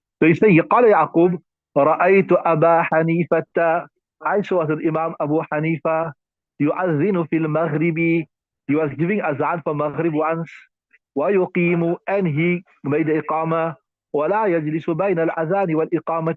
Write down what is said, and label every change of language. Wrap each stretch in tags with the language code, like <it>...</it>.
<en>So he say,</en> <ar>قال يعقوب رأيت أبا حنيفة.</ar> <en>I saw that Imam Abu Hanifa</en> <ar>يؤذن في المغرب.</ar> <en>He was giving azan for Maghrib once.</en> <ar>ويقيم,</ar> <en>and he made the iqama.</en> <ar>ولا يجلس بين الأذان والإقامة.</ar>